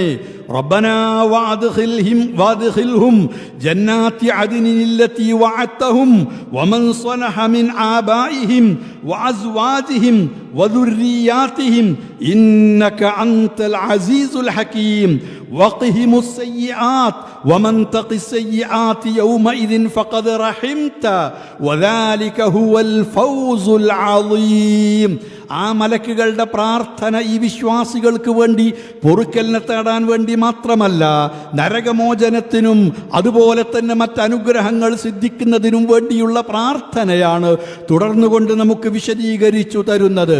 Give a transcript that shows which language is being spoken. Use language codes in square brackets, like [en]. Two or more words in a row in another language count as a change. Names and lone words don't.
[ar] ربنا وأدخلهم جنات عدن التي وعدتهم ومن صلح من آبائهم وأزواجهم وذرياتهم إنك أنت العزيز الحكيم وقهم السيئات ومن تق السيئات يومئذ فقد رحمت وذلك هو الفوز العظيم. [ml] ആ മലക്കുകളുടെ പ്രാർത്ഥന ഈ വിശ്വാസികൾക്ക് വേണ്ടി പൊറുക്കലിനെ തേടാൻ വേണ്ടി മാത്രമല്ല, നരകമോചനത്തിനും അതുപോലെ തന്നെ മറ്റനുഗ്രഹങ്ങൾ സിദ്ധിക്കുന്നതിനും വേണ്ടിയുള്ള പ്രാർത്ഥനയാണ് തുടർന്നുകൊണ്ട് നമുക്ക് വിശദീകരിച്ചു തരുന്നത്.